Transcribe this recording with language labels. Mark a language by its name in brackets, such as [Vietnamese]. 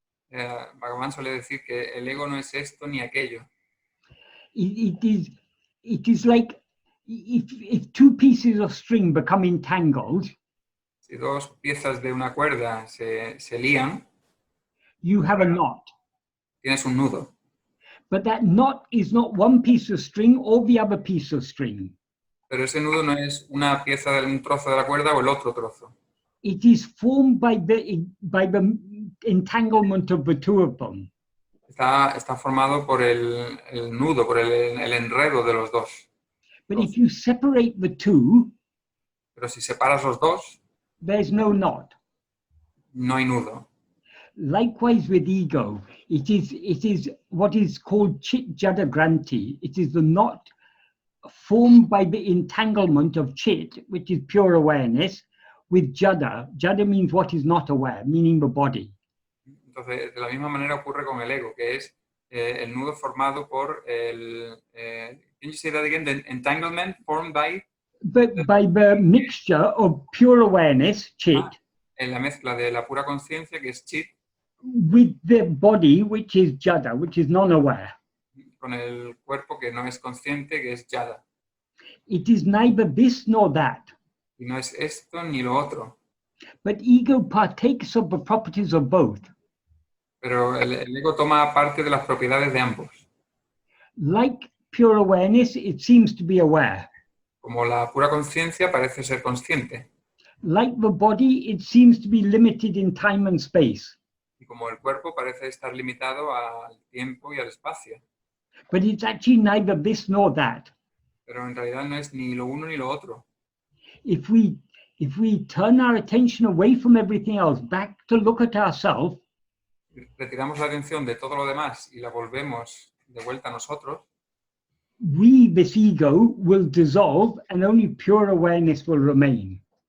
[Spanish] Bhagavan suele decir que el ego no es esto ni aquello. [English] It is like if two pieces of string become entangled, [Spanish] Si dos piezas de una cuerda se lían, [English] you have a knot. [Spanish] tienes un nudo. [English] But that knot is not one piece of string or the other piece of string. [Spanish] Pero ese nudo no es una pieza de un trozo de la cuerda o el otro trozo. [English] It is formed by the entanglement of the two of them. [Spanish] Está formado por el nudo, por el enredo de los dos. [English] But if you separate the two, [Spanish] Pero si separas los dos, [English] there's no knot. [Spanish] no hay nudo. [English] Likewise with ego, it is what is called chit jada granti. It is the knot formed by the entanglement of chit, which is pure awareness, with jada. Jada means what is not aware, meaning the body. [Spanish] Entonces, de la misma manera ocurre con el ego, que es el nudo formado por el... [English] can you say that again? The entanglement formed by... But by the mixture of pure awareness, chit, [Spanish] en la mezcla de la pura conciencia, que es chit, [English] with the body, which is jada, which is non-aware. [Spanish] con el cuerpo que no es consciente, que es yada. [English] It is neither this nor that. [Spanish] Y no es esto ni lo otro. [English] But ego partakes of the properties of both. [Spanish] Pero el ego toma parte de las propiedades de ambos. [English] Like pure awareness, it seems to be aware. [Spanish] Como la pura conciencia parece ser consciente. [English] Like the body, it seems to be limited in time and space. [Spanish] Y como el cuerpo parece estar limitado al tiempo y al espacio. [English] But it's actually neither this nor that. [Spanish] Pero en realidad no es ni lo uno ni lo otro. [English] If we turn our attention away from everything else, back to look at ourselves, [Spanish] Retiramos la atención de todo lo demás y la volvemos de vuelta a nosotros, [English] we, this ego, will dissolve and only pure awareness will remain.